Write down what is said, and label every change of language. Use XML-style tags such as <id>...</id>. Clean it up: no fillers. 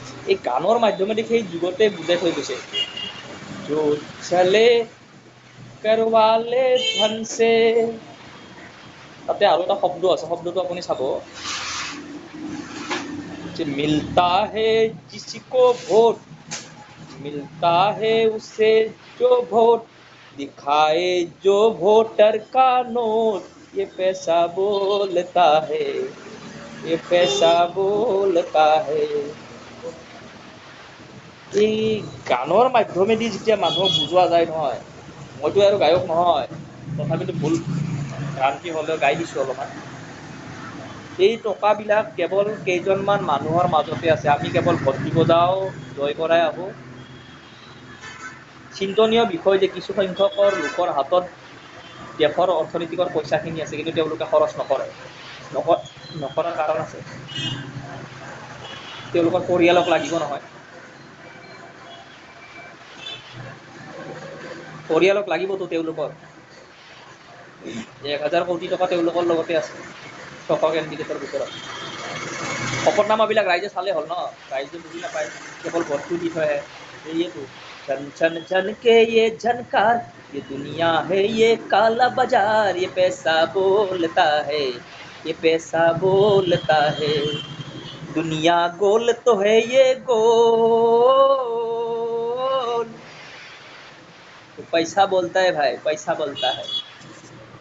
<as>এই গানৰ মাধ্যমেদি সেই যুগতে বুজাই থৈ গৈছে,</as> <hi>जो चले करवाले धन से।</hi> <as>তাতে আৰু এটা শব্দ আছে, শব্দটো আপুনি চাব, যে</as> <hi>मिलता है जिसको वोट, मिलता है उसे जो वोट, दिखाए जो वोटर का नोट, ये पैसा बोलता है, ये पैसा बोलता है।</hi> <as>এই গানৰ মাধ্যমেদি যেতিয়া মানুহক বুজোৱা যায় নহয়, মইতো আৰু গায়ক নহয়, তথাপিতো ভুল ভ্ৰান্তি হ'লেও গাই দিছোঁ অলপমান। এই টকাবিলাক কেৱল কেইজনমান মানুহৰ মাজতে আছে, আমি কেৱল ভোট দিব যাওঁ, জয় কৰাই আহোঁ। চিন্তনীয় বিষয় যে কিছু সংখ্যকৰ লোকৰ হাতত দেশৰ অৰ্থনৈতিকৰ পইচাখিনি আছে, কিন্তু তেওঁলোকে খৰচ নকৰে। নকৰাৰ কাৰণ আছে, তেওঁলোকৰ পৰিয়ালক লাগিব নহয়, পৰিয়ালক লাগিবতো তেওঁলোকৰ। 1000 কোটি টকা তেওঁলোকৰ লগতে আছে 600 কেণ্ডিডেটৰ ভিতৰত। শপতনামাবিলাক ৰাইজে চালে হ'ল ন, ৰাইজে বুজি নাপায়, কেৱল ভোটটো দি থৈহে। এইটো</as> <hi>छन छन छन के ये झनकार, ये दुनिया है ये काला बाजार, ये पैसा बोलता है, ये पैसा बोलता है। दुनिया गोल तो है ये गोल, तो पैसा बोलता है भाई, पैसा बोलता है। साला लूटो, तुम लोग भी लूटो।</hi>